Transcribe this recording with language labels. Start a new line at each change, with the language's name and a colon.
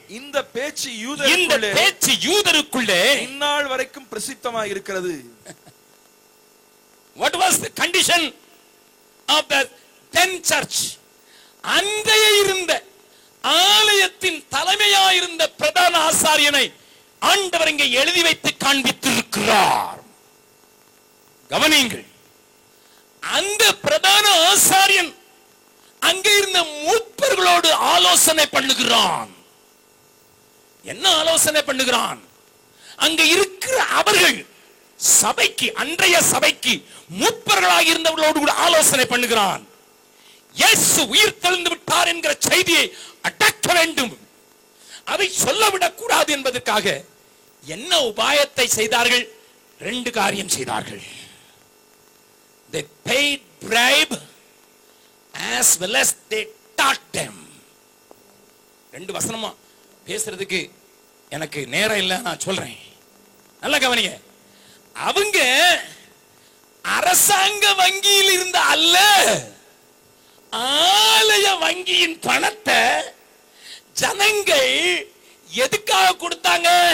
Tamil: இந்த பேச்சு யூதருக்குள்ளே இந்நாள் வரைக்கும் பிரசித்தமாக இருக்கிறது.
English: What was the condition of the then church?
Tamil: அன்றைய இருந்த ஆலயத்தின் தலைமையாயிருந்த பிரதான ஆசாரியனை ஆண்டவர் இங்கே எழுதி வைத்து காண்பித்திருக்கிறார். கவனியுங்கள், அந்த பிரதான ஆசாரியன் அங்கே இருந்த மூப்பர்களோடு ஆலோசனை பண்ணுகிறான். என்ன ஆலோசனை பண்ணுகிறான்? அங்க இருக்கிற அவர்கள் சபைக்கு, அன்றைய சபைக்கு மூப்பர்களாக இருந்தவர்களோடு கூட ஆலோசனை பண்ணுகிறான். இயேசு உயிர் தெழுந்து விட்டார் என்கிற செய்தியை அடக்க வேண்டும், அதை சொல்லவிடக் கூடாது என்பதற்காக என்ன உபாயத்தை செய்தார்கள்? 2 காரியம் செய்தார்கள்.
English: They paid bribe as well as they taught them.
Tamil: 2 வசனமா பேசுறதுக்கு எனக்கு நேரம் இல்லை, நான் சொல்றேன், நல்லா கவனிங்க. அவங்க அரசாங்க வங்கியில் இருந்த அல்ல, ஆலய வங்கியின் பணத்தை ஜனங்கள் எதுக்காக கொடுத்தாங்க?